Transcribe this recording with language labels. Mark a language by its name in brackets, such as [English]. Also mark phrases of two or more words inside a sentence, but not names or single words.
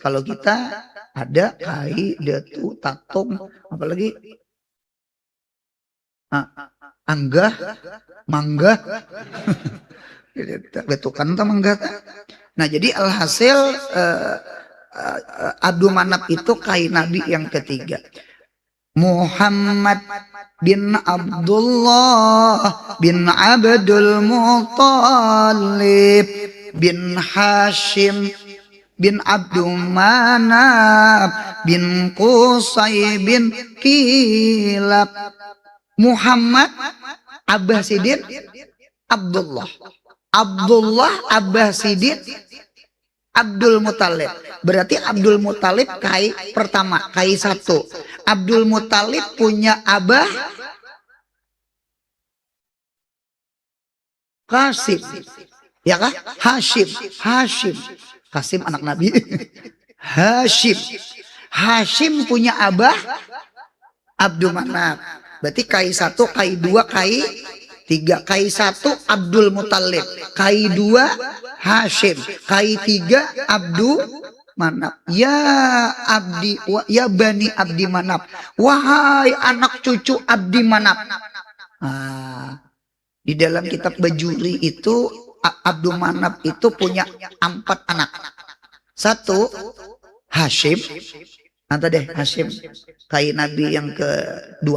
[Banjar] Kalau kita ada kai, datu, tatung, apalagi anggah, mangga, betul kan mangga. Nah jadi alhasil Abdul Manaf itu kai Nabi yang ketiga. Muhammad bin Abdullah bin Abdul Muttalib bin Hashim bin Abdul Manaf bin Qusay bin Kilab. Muhammad Abah Sidin Abdullah Abah Sidin Abdul Muttalib. Berarti Abdul Muttalib kai pertama, kai satu. Abdul Muttalib punya abah Qasim, ya kah? Hashim Qasim anak Nabi. Hashim punya abah Abdul Manaf. Berarti kai satu, kai dua, kai tiga. Kai satu Abdul Muttalib, kai dua Hashim, kai tiga Abdul Manaf. [Arabic] Ya Bani Abdi Manaf, [Banjar] wahai anak cucu Abdi Manaf. Di dalam kitab Bajuri itu Abdul Manaf itu punya 4 anak. Satu Hashim, nanti deh Hashim kai Nabi yang kedua.